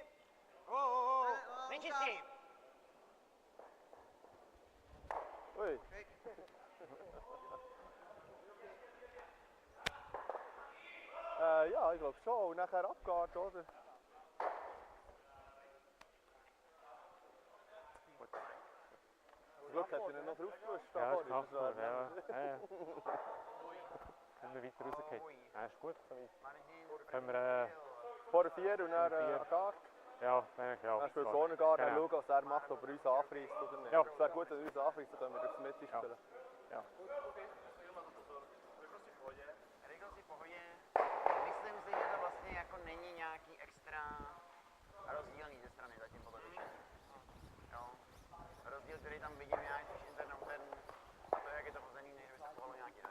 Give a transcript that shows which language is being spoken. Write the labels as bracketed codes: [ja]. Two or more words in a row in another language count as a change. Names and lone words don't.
[cs] Nečistí. Ui. [de] Ja, ich glaube schon. Und nachher abgeht, oder? Zum Glück hat er ihn noch drauf gewusst. Ja, ist knapp, ja. Können wir weiter rausgehen? Ja, ist gut. Können wir Vor der 4 und dann an Gart. ja, ja. Dann spielt vorne Gart, dann Genau. schauen, was er macht, ob er uns anfreisst oder nicht. Ja. Es wäre gut, wenn er uns anfreisst, dann können wir durchs Mitte spielen. Ja. [cs] Rychlost si v pohodě. Myslím si, že to vlastně jako není nějaký extra rozdílný ze strany zatím podle tušení. Jo. Rozdíl, který tam vidím já, je spíš intern-outer a to, jak je to hozený, než by se chovalo nějak jinak.